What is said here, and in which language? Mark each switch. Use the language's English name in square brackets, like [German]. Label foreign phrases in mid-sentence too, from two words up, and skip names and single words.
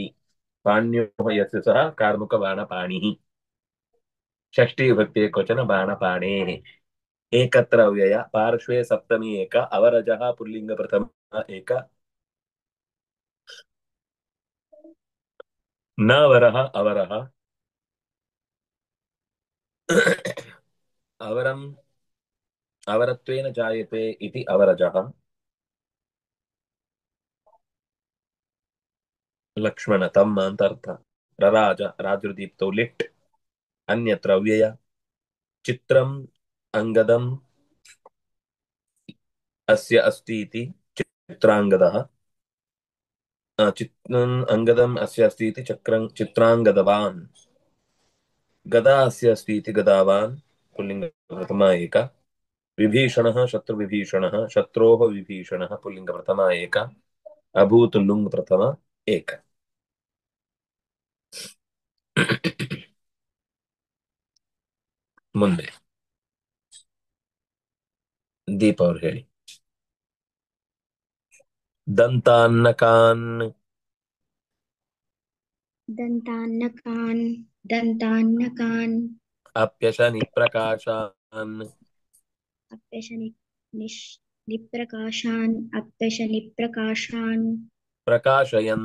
[Sanskrit] ಪಾಣ್ಯೋ ಯಸ್ಯ ಸಹ ಕಾರ್ಮುಕ ಬಾಣ ಪಾಣಿ ಷಷ್ಠಿ ವಿಭಕ್ತಿ ಏಕವಚನ ಬಾಣ ಪಾಣೇ ಏಕತ್ರ ಅವ್ಯಯ ಪಾರ್ಶ್ವೇ ಸಪ್ತಮಿ ಏಕ ಅವರಜಃ ಪುಲ್ಲಿಂಗ ಪ್ರಥಮ ಏಕ ನ ವರಃ ಅವರಃ ಅವರತ್ವೇನ ಜಾಯತೆ ಇತಿ ಅವರಜಃ ಲಕ್ಷ್ಮಣ [Kannada] ತಮ್ಮ ಅಂತ ಅರ್ಥ [Sanskrit] ರರಾಜ ರಾಜೃದೀಪ್ತೌ ಲಿಟ್ ಅನ್ಯತ್ರ ಅವ್ಯಯ ಚಿತ್ರಂ ಅಂಗದಂ ಅಸ್ಯ ಅಸ್ತಿ ಇತಿ ಚಿತ್ರಾಂಗದಃ ಅಂಗದಂ ಅಸ್ಯ ಅಸ್ತಿ ಇತಿ ಚಿತ್ರಾಂಗದವಾನ್ ಗದಾ ಅಸ್ಯ ಅಸ್ತಿ ಇತಿ ಗದಾವಾನ್ ಪುಲ್ಲಿಂಗ ಪ್ರಥಮ ಏಕ ವಿಭೀಷಣಃ ಶತ್ರುವಿಭೀಷಣಃ ಶತ್ರೋಃ ವಿಭೀಷಣಃ ಪುಲ್ಲಿಂಗ ಪ್ರಥಮ ಏಕ ಅಭೂತ್ ಲುಂಗ್ ಪ್ರಥಮ ಏಕ. [Kannada] ಮುಂದೆ ದೀಪ ಅವ್ರು ಹೇಳಿ. [Sanskrit] ದಂತಾನ್ನಕಾನ್ दन्तान्नकान् दन्तान्नकान् ಅಪ್ಯಶನಿ ಪ್ರಕಾಶಾನ್ अप्यशनि निप्रकाशान् अप्यशनिप्रकाशान् ಪ್ರಕಾಶಯಂತ